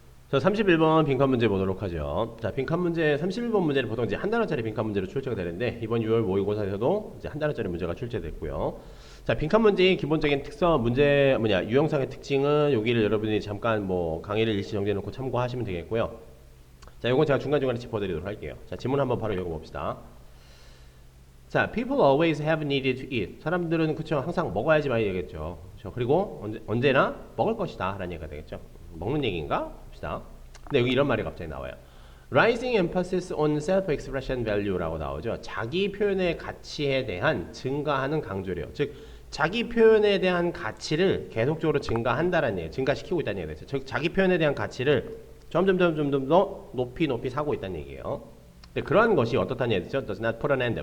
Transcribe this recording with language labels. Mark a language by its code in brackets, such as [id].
[ko] 자, 31번 빈칸 문제 보도록 하죠. 자, 빈칸 문제 31번 문제는 보통 이제 한 단원짜리 빈칸 문제로 출제가 되는데 이번 6월 모의고사에서도 이제 한 단원짜리 문제가 출제됐고요. 자, 빈칸 문제의 기본적인 특성, 문제 유형상의 특징은 여기를 여러분이 잠깐 뭐 강의를 일시 정리해 놓고 참고하시면 되겠고요. 자, 요건 제가 중간중간에 짚어드리도록 할게요. 자, 질문 한번 바로 읽어봅시다. [en] 자, people always have needed to eat. [ko] 사람들은 그쵸 항상 먹어야지 많이 되겠죠. 그쵸? 그리고 언제나 먹을 것이다 라는 얘기가 되겠죠. 먹는 얘기인가? 봅시다. 근데 여기 이런 말이 갑자기 나와요. [en] Rising emphasis on self-expression value [ko] 라고 나오죠. 자기 표현의 가치에 대한 증가하는 강조래요. 즉 자기 표현에 대한 가치를 계속적으로 증가한다라는 얘기예요. 증가시키고 있다는 얘기죠. 즉 자기 표현에 대한 가치를 점점 더 높이 사고 있다는 얘기예요. 근데 그러한 것이 어떻다는 얘기죠? [en] Does not put an end.